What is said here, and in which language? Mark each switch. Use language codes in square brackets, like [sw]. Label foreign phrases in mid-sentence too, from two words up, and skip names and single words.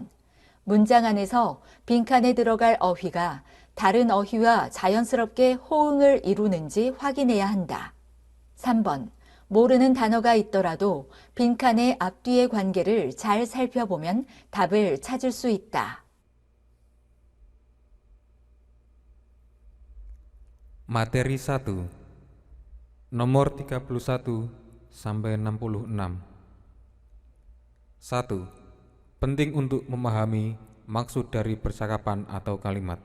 [ko] 문장 안에서 빈칸에 들어갈 어휘가 다른 어휘와 자연스럽게 호응을 이루는지 확인해야 한다. 3번. 모르는 단어가 있더라도 빈칸의 앞뒤의 관계를 잘 살펴보면 답을 찾을 수 있다. [id] Materi 1. Nomor 31 sampai 66. 1. Penting untuk memahami maksud dari percakapan atau kalimat.